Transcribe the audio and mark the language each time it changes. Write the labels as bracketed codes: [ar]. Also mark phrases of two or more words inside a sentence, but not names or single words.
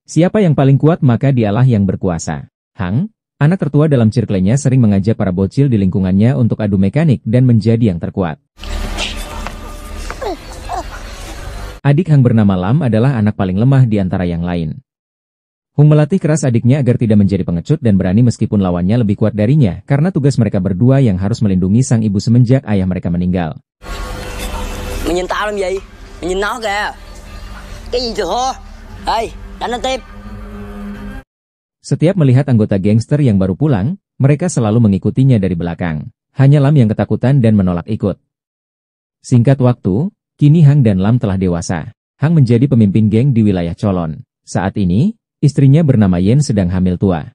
[id] Siapa yang paling kuat maka dialah yang berkuasa. Hang, anak tertua dalam circle-nya, sering mengajak para bocil di lingkungannya untuk adu mekanik dan menjadi yang terkuat. Adik Hang bernama Lam adalah anak paling lemah di antara yang lain. Hung melatih keras adiknya agar tidak menjadi pengecut dan berani meskipun lawannya lebih kuat darinya, karena tugas mereka berdua yang harus melindungi sang ibu semenjak ayah mereka meninggal. [vi] Mày nhìn tao làm gì? Mày nhìn nó kìa. Cái gì hả? Hey, đánh nó tiếp. [id] Setiap melihat anggota gangster yang baru pulang, mereka selalu mengikutinya dari belakang. Hanya Lam yang ketakutan dan menolak ikut. Singkat waktu, kini Hang dan Lam telah dewasa. Hang menjadi pemimpin geng di wilayah Cholon. Saat ini, istrinya bernama Yen sedang hamil tua.